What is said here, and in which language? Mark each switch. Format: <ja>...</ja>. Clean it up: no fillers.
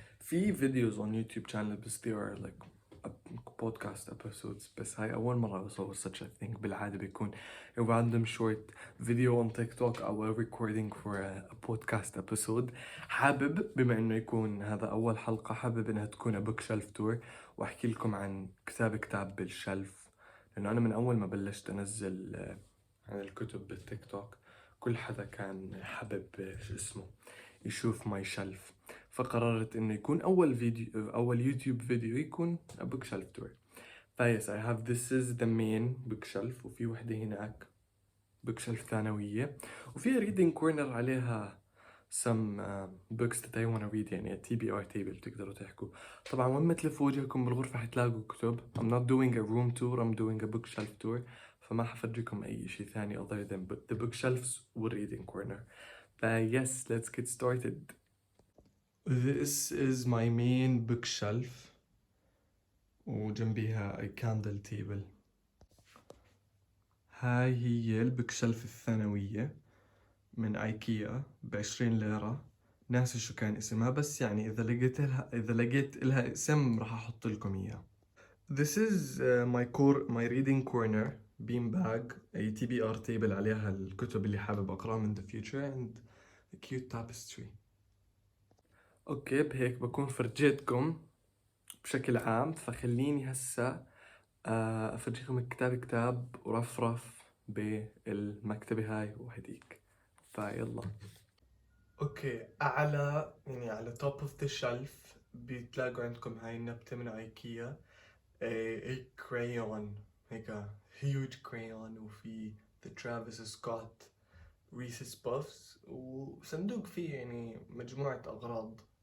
<en>في videos on YouTube channel بس they are like podcast episodes</en> <ar>بس هاي أول مرة بصور</ar> <en>such a thing.</en> <ar>بالعادة بيكون</ar> <en>a random short video on TikTok</en> <ar>أو</ar> <en>recording for a podcast episode.</en> <ar>حابب بما إنه يكون هذا أول حلقة حابب إنها تكون</ar> <en>a bookshelf tour</en> <ar>وأحكي لكم عن كتاب بالشلف، لأنه أنا من أول ما بلشت أنزل عن الكتب بالتيك توك كل حدا كان حابب شو اسمه يشوف</ar> <en>my shelf,</en> <ar>فقررت انه يكون اول</ar> <en>YouTube video</en> <ar>يكون</ar> <en>Book shelf tour. فيس I have this is the main book shelf</en> <ar>وفي وحدة هناك بوك شلف ثانوية وفي</ar> <en>reading corner</en> <ar>عليها</ar> <en>some books that I wanna read، يعني TBR table</en> <ar>بتقدروا تحكوا. طبعا وين ما تلفوا وجهكم بالغرفة حتلاقوا كتب.</ar> <en>I'm not doing a room tour, I'm doing a bookshelf tour،</en> <ar>فما حفرجيكم أي شيء ثاني</ar> <en>other than the bookshelves و reading corner. yes, let's get started. This is my main bookshelf</en> <ar>وجنبيها</ar> <en>a candle table.</en> <ar>هاي هي البوكشلف الثانوية من ايكيا ب20 ليرة، ناسي شو كان اسمها بس يعني اذا لقيت لها اسم راح احط لكم اياه.</ar> <en>This is my reading corner bean bag، a TBR table</en> <ar>عليها الكتب اللي حابب اقراها من</ar> <en>the future and a cute tapestry.</en> <ar>اوكي بهيك بكون فرجيتكم بشكل عام، فخليني هسا افرجيكم كتاب ورفرف بالمكتبة هاي وهديك. فيلا. اوكي اعلى يعني على</ar> <en>top of the shelf</en> <ar>بتلاقوا عندكم هاي النبتة من ايكيا،</ar> <en>a crayon،</en> <ar>هيك</ar> <en>huge crayon،</en> <ar>وفي the Travis Scott Reese's Puffs، وصندوق فيه يعني مجموعة أغراض.</ar>